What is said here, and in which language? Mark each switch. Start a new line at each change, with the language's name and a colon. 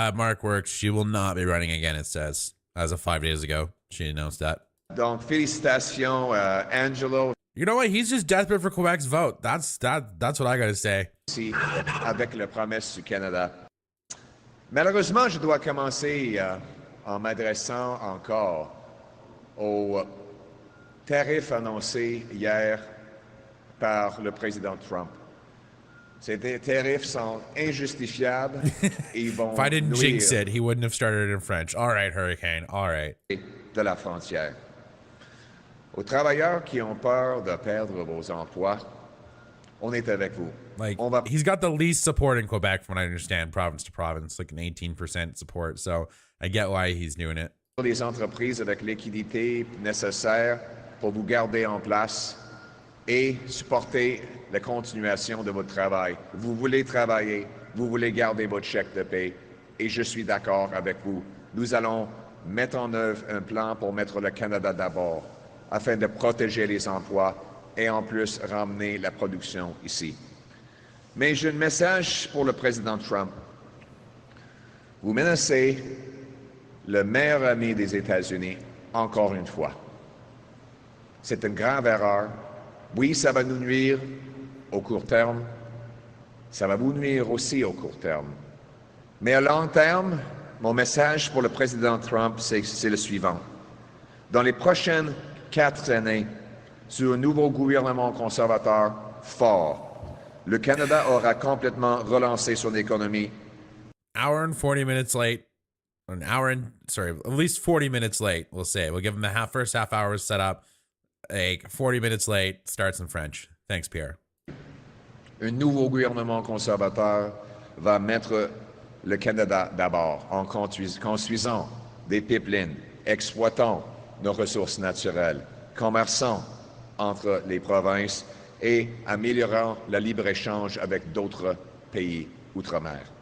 English: Mark Works, she will not be running again, it says. As of 5 days ago, she announced that.
French: Donc, félicitations, Angelo.
English: You know what? He's just desperate for Quebec's vote. That's what I gotta say.
French: Avec la promesse du Canada. Malheureusement, je dois commencer en m'adressant encore aux tarifs annoncés hier par le président Trump. Ces tarifs sont injustifiables et ils vont
English: If I didn't jinx
French: nuire
English: it, he wouldn't have started in French. All right, Hurricane. All right.
French: de la frontière. Aux travailleurs qui ont peur de perdre vos emplois, on est avec vous.
English: Like, he's got the least support in Quebec, from what I understand, province to province, like an 18% support. So I get why he's doing it.
French: Les entreprises avec l'équité nécessaire pour vous garder en place et supporter la continuation de votre travail. Vous voulez travailler, vous voulez garder votre chèque de paie, et je suis d'accord avec vous. Nous allons mettre en œuvre un plan pour mettre le Canada d'abord, afin de protéger les emplois et en plus ramener la production ici. Mais j'ai un message pour le président Trump. Vous menacez le meilleur ami des États-Unis encore une fois. C'est une grave erreur. Oui, ça va nous nuire au court terme. Ça va vous nuire aussi au court terme. Mais à long terme, mon message pour le président Trump, c'est le suivant. Dans les prochaines 4 années, sous un nouveau gouvernement conservateur fort, le Canada aura complètement relancé son économie.
English: Hour and 40 minutes late. At least 40 minutes late, we'll say. We'll give him the first half hour set up. 40 minutes late, starts in French. Thanks, Pierre.
French: Un nouveau gouvernement conservateur va mettre le Canada d'abord en construisant des pipelines, exploitant nos ressources naturelles, commerçant entre les provinces et améliorant le libre-échange avec d'autres pays outre-mer.